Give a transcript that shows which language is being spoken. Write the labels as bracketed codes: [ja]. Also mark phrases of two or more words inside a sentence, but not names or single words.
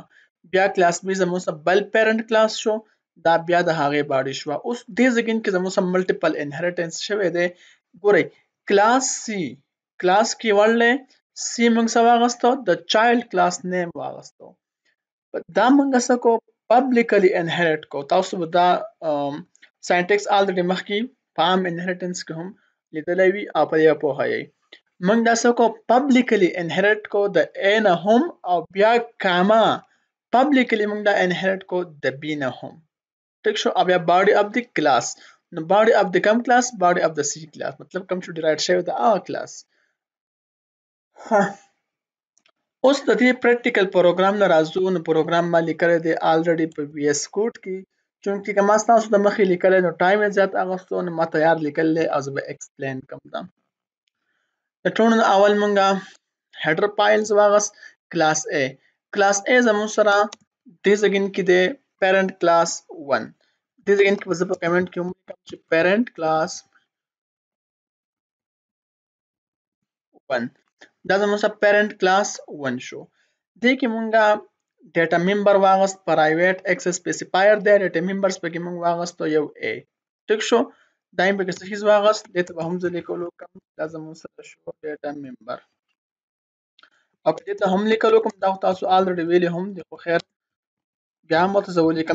[ps] بیا class B زموږ سره بل [en] parent class [ps] شو دا بیا د هغې body شوه. اوس دې ځای کې زموږ سره [en] multiple inheritance [ps] شوی دی. ګورئ class C class کې ورلې C موږ څه واغستو د [en] child class name [ps] واغستو. دا موږ څه کو [en] publicly inherit [ps] کو. تاسو به دا [en] syntax already [ps] مخکې په عام inheritance کې هم لیدلی وي او په دې پوهه یې. موږ دا څه کو [en] publicly inherit [ps] کو د A نه هم او بیا کاما publicly موږ دا inherit کو د B نه هم. ټیک شو. او بیا [en] body of the class [ps] نو [en] body of the [ps] کوم class [en] body of the C class [ps] مطلب کوم چې derived شوی د هغه class. اوس د دې [en] practical program [ps] نه راځو نو پروګرام ما لیکلی دی الریډي په وی اس کوډ کې چونکې که ما ستاسو د مخې لیکلی نو ټایم یې زیات اخیستو نو ما تیار لیکلی دی او زه به ایکسپلین کوم دا. د ټولو نه اول مونږه [en] header files [ps] واغست کلاس A. کلاس A زموږ سره دې ځای کې دی [en] parent class 1. [ps] دې ځای کې به زه په کمنټ کې ولیکم چې [en] parent class 1 [ps] دا زموږ سره [en] parent class 1 [ps] شو. دې کې مونږه [en] data member [ps] واغست [en] private access specifier [ps] دی. [en] data members [ps] پکې مونږ واغستو یو A. ټیک شو. دا یې پکې څه شیز واغست دې ته به هم زه لیکلو کوم دا زموږ سره شو [en] data member [ps] او په دې ته هم لیکلو کوم دا تاسو الریډي ویلي هم دي خو خیر بیا هم ورته زه ولیکم.